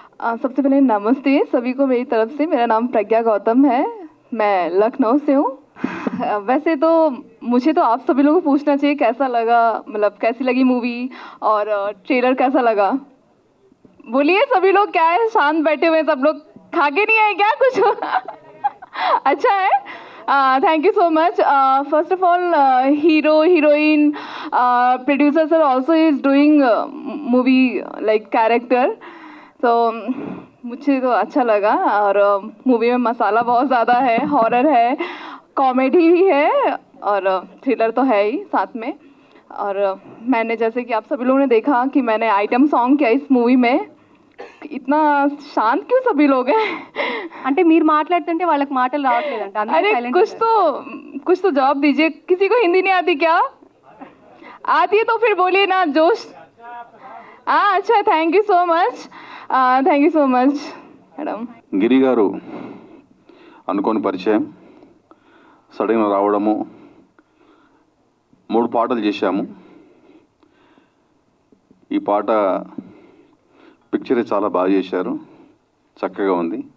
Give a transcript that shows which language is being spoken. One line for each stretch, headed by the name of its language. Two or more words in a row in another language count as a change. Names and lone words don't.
Hindi: सबसे पहले नमस्ते सभी को मेरी तरफ से। मेरा नाम प्रज्ञा गौतम है, मैं लखनऊ से हूँ। वैसे तो मुझे तो आप सभी लोगों को पूछना चाहिए कैसा लगा, मतलब कैसी लगी मूवी और ट्रेलर कैसा लगा। बोलिए सभी लोग, क्या है शांत बैठे हुए हैं सब लोग, खा के नहीं आए क्या कुछ? अच्छा है।
English: thank you so much. first of all hero heroine producer sir also is doing movie like character,
Hindi: तो मुझे तो अच्छा लगा। और मूवी में मसाला बहुत ज़्यादा है, हॉरर है, कॉमेडी भी है और थ्रिलर तो है ही साथ में। और मैंने जैसे कि आप सभी लोगों ने देखा कि मैंने आइटम सॉन्ग किया इस मूवी में। इतना शांत क्यों सभी लोग हैं?
Telugu: అంటే మీరు మాట్లాడుతుంటే వాళ్ళకి మాటలు రావట్లేదంట అందుకే
Hindi: अरे సైలెంట్ कुछ तो जवाब दीजिए। किसी को हिंदी नहीं आती क्या? आती है तो फिर बोलिए ना, जोश। हाँ अच्छा,
English: thank you so much, thank you so much madam.
Telugu: గిరి గారు అనుకోని పరిచయం, సడన్గా రావడము, 3 పాటలు చేశాము. ఈ పాట పిక్చరే చాలా బాగా చేశారు, చక్కగా ఉంది.